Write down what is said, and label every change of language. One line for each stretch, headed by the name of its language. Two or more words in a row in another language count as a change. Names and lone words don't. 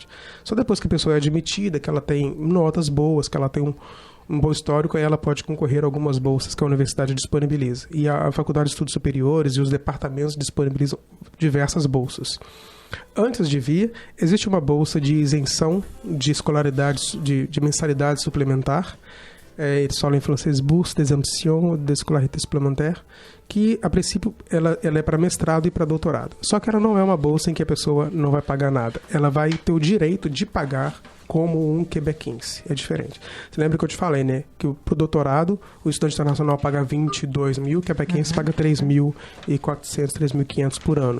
Portuguese: Só depois que a pessoa é admitida, que ela tem notas boas, que ela tem um bom histórico, aí ela pode concorrer a algumas bolsas que a universidade disponibiliza. E a Faculdade de Estudos Superiores e os departamentos disponibilizam diversas bolsas. Antes de vir, existe uma bolsa de isenção de escolaridade, de mensalidade suplementar. Eles falam em francês
French: bourse d'exemption de scolarité supplémentaire,
Portuguese: que a princípio ela é para mestrado e para doutorado. Só que ela não é uma bolsa em que a pessoa não vai pagar nada. Ela vai ter o direito de pagar como um quebequense. É diferente. Você lembra que eu te falei, né? Que pro doutorado, o estudante internacional paga 22 mil, o quebequense paga 3.400, 3.500 por ano.